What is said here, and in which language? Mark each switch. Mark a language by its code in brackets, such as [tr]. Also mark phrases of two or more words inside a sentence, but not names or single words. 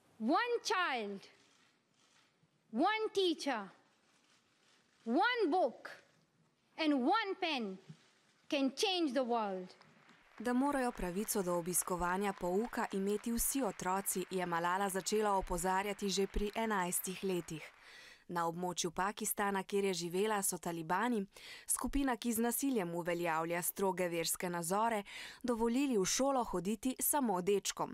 [en] one child, one teacher, one book and one pen can change the world. [sl] Da morajo pravico do obiskovanja pouka imeti vsi otroci, je Malala začela opozarjati že pri 11 letih. Na območju Pakistana, kjer je živela, so talibani, skupina, ki z nasiljem uveljavlja stroge verske nazore, dovolili v šolo hoditi samo dečkom.